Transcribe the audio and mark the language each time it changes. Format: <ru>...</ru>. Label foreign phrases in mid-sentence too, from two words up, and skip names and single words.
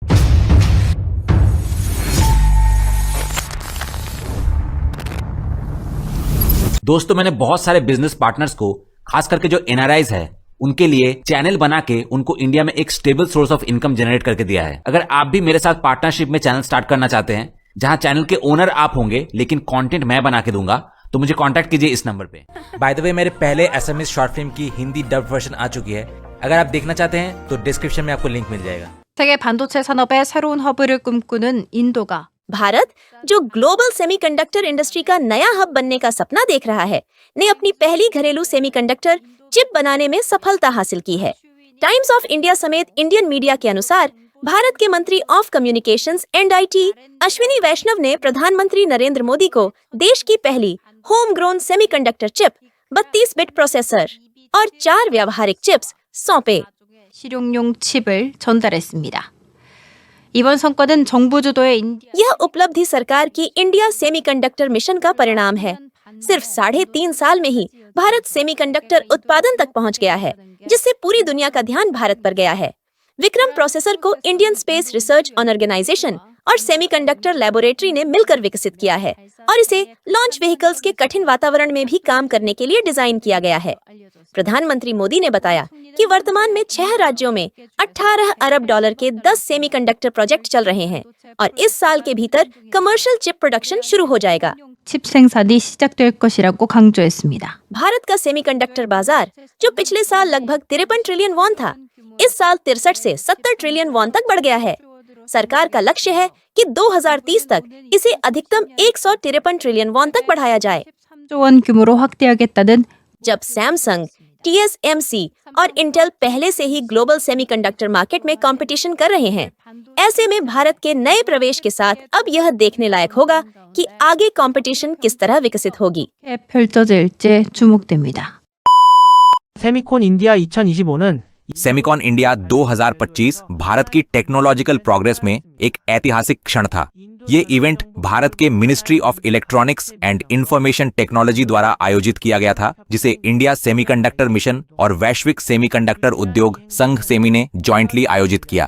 <hi>दोस्तों, मैंने बहुत सारे</hi> <en>business partners</en> <hi>को, खास करके जो एनआरआईज है, उनके लिए चैनल बना के उनको इंडिया में एक</hi> <en>stable source of income generate</en> <hi>करके दिया है। अगर आप भी मेरे साथ पार्टनरशिप में</hi> <en>channel start</en> <hi>करना चाहते हैं, जहां चैनल के ओनर आप होंगे लेकिन कंटेंट मैं बना के दूंगा, तो मुझे कांटेक्ट कीजिए इस नंबर पे।</hi> <en>by the way,</en> <hi>मेरे पहले</hi> <en>SMS short film</en> <hi>की हिंदी</hi> <en>dub version</en> <hi>आ चुकी है। अगर आप देखना चाहते हैं तो डिस्क्रिप्शन में आपको लिंक मिल जाएगा।</hi> <ko>세계 반도체 산업의 새로운 허브를 꿈꾸는 인도가</ko> <hi>भारत, जो</hi> <en>global semiconductor industry</en> <hi>का नया हब बनने का सपना देख रहा है, ने अपनी पहली घरेलू</hi> <en>semiconductor chip</en> <hi>बनाने में सफलता हासिल की है। टाइम्स ऑफ इंडिया समेत</hi> <en>Indian media</en> <hi>के अनुसार भारत के मंत्री</hi> <en>of Communications and IT</en> <hi>अश्विनी वैष्णव ने प्रधानमंत्री नरेंद्र मोदी को देश की पहली</hi> <en>home grown semiconductor chip,</en> <hi>32</hi> <en>bit processor</en> <hi>और 4 व्यावहारिक चिप्स सौंपे।</hi> <ko>실용용 칩을 전달했습니다. 이번 성과는 정부 주도의 인디아</ko> <hi>यह उपलब्धि सरकार की इंडिया सेमीकंडक्टर मिशन का परिणाम है। सिर्फ 3.5 साल में ही भारत सेमीकंडक्टर उत्पादन तक पहुंच गया है, जिससे पूरी दुनिया का ध्यान भारत पर गया है। विक्रम प्रोसेसर को इंडियन स्पेस रिसर्च ऑर्गेनाइजेशन और सेमीकंडक्टर लैबोरेटरी ने मिलकर विकसित किया है और इसे</hi> <en>launch vehicles</en> <hi>के कठिन वातावरण में भी काम करने के लिए डिजाइन किया गया है। प्रधानमंत्री मोदी ने बताया कि वर्तमान में 6 राज्यों में 18 अरब डॉलर के 10</hi> <en>semiconductor project</en> <hi>चल रहे हैं और इस साल के भीतर</hi> <en>commercial chip production</en> <hi>शुरू हो जाएगा।</hi> <ko>칩 생산이 시작될 것이라고 강조했습니다.</ko> <hi>भारत का सेमीकंडक्टर बाजार, जो पिछले साल लगभग 53</hi> <en>trillion won</en> <hi>था, इस साल 63 से 70</hi> <en>trillion won</en> <hi>तक बढ़ गया है। सरकार का लक्ष्य है कि 2030 तक इसे अधिकतम 153</hi> <en>trillion won</en> <hi>तक बढ़ाया जाए।</hi> <ko>3조 원 규모로 확대하겠다는</ko> <hi>जब सैमसंग, TSMC और इंटेल पहले से ही</hi> <en>global semiconductor market</en> <hi>में कंपटीशन कर रहे हैं, ऐसे में भारत के नए प्रवेश के साथ अब यह देखने लायक होगा कि आगे कंपटीशन किस तरह विकसित होगी।</hi> <ko>펼쳐질지 주목됩니다. 세미콘 इंडिया 2025는</ko> <hi>सेमिकॉन इंडिया 2025 भारत की</hi> <en>technological progress</en> <hi>में एक ऐतिहासिक क्षण था। ये इवेंट भारत के मिनिस्ट्री ऑफ इलेक्ट्रॉनिक्स एंड इंफॉर्मेशन टेक्नोलॉजी द्वारा आयोजित किया गया था, जिसे इंडिया सेमीकंडक्टर मिशन और वैश्विक सेमीकंडक्टर उद्योग संघ सेमी ने जॉइंटली आयोजित किया।</hi>